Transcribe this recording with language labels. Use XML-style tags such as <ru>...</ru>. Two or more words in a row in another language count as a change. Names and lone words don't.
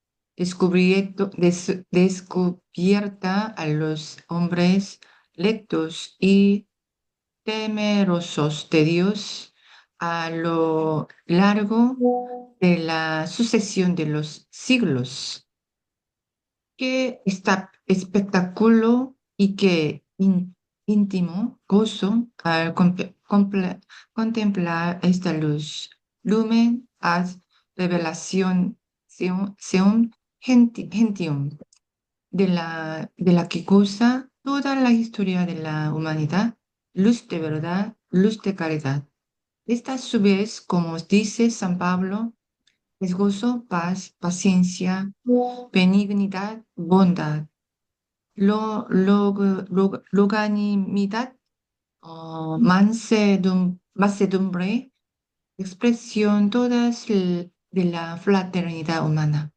<es>descubierta a los hombres lectos y temerosos de Dios a lo largo de la sucesión de los siglos. Qué espectáculo y qué íntimo gozo al contemplar esta luz.</es> <la>Lumen ad revelación seum gentium,</la> <es>de la que goza toda la historia de la humanidad, luz de verdad, luz de caridad. Esta a su vez, como dice San Pablo, es gozo, paz, paciencia, benignidad, bondad, longanimidad, mansedumbre, expresión todas de la fraternidad humana.</es>